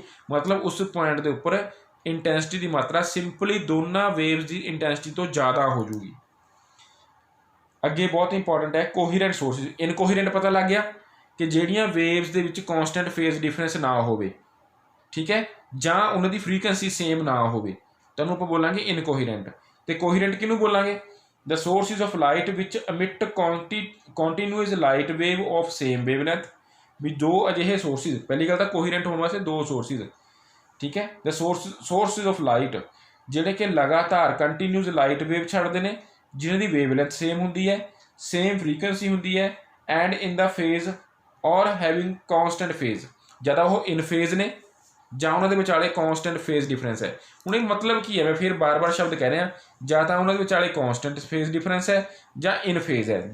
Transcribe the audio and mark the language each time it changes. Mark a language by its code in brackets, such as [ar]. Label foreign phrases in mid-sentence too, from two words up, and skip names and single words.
[pa] ਮਤਲਬ ਉਸ ਪੁਆਇੰਟ ਦੇ ਉੱਪਰ ਇੰਟੈਂਸਿਟੀ ਦੀ ਮਾਤਰਾ ਸਿੰਪਲੀ ਦੋਨਾਂ ਵੇਵਜ਼ ਦੀ ਇੰਟੈਂਸਿਟੀ ਤੋਂ ਜ਼ਿਆਦਾ ਹੋ ਜੂਗੀ। ਅੱਗੇ ਬਹੁਤ ਇੰਪੋਰਟੈਂਟ ਹੈ [en] coherent sources. [pa] ਇਨਕੋਹੀਰੈਂਟ ਪਤਾ ਲੱਗ ਗਿਆ ਕਿ ਜਿਹੜੀਆਂ ਵੇਵਜ਼ ਦੇ ਵਿੱਚ [en] constant phase difference [pa] ਨਾ ਹੋਵੇ, ਠੀਕ ਹੈ, ਜਾਂ ਉਹਨਾਂ ਦੀ [en] frequency same [pa] ਨਾ ਹੋਵੇ, ਤਾਂ ਉਹਨੂੰ ਆਪਾਂ ਬੋਲਾਂਗੇ ਇਨਕੋਹੀਰੈਂਟ। ਅਤੇ ਕੋਹੀਰੈਂਟ ਕਿਹਨੂੰ ਬੋਲਾਂਗੇ, [en] the sources of light which emit continuous light wave of same wavelength। [pa] ਵੀ ਦੋ ਅਜਿਹੇ ਸੋਰਸਿਸ, ਪਹਿਲੀ ਗੱਲ ਤਾਂ ਕੋਹੀਰੈਂਟ ਹੋਣ ਵਾਸਤੇ ਦੋ ਸੋਰਸਿਸ, ਠੀਕ ਹੈ, [en] the sources of light [pa] ਜਿਹੜੇ ਕਿ ਲਗਾਤਾਰ [en] continuous light wave [pa] ਛੱਡਦੇ ਨੇ, ਜਿਨ੍ਹਾਂ ਦੀ [en] wavelength same [pa] ਹੁੰਦੀ ਹੈ, [en] same frequency [pa] ਹੁੰਦੀ ਹੈ, [en] and in the phase [pa] ਔਰ [en] having constant phase, [pa] ਜਾਂ ਉਹ [en] in phase [pa] ਨੇ ਜਾਂ ਉਹਨਾਂ ਦੇ ਵਿਚਾਲੇ [en] constant phase difference [pa] ਹੈ। ਹੁਣ ਇਹ ਮਤਲਬ ਕੀ ਹੈ, ਮੈਂ ਫਿਰ ਬਾਰ-ਬਾਰ ਸ਼ਬਦ ਕਹਿ ਰਿਹਾ, ਜਾਂ ਤਾਂ ਉਹਨਾਂ ਦੇ ਵਿਚਾਲੇ [en] constant phase difference [pa] ਹੈ ਜਾਂ [en] in phase [pa] ਹੈ।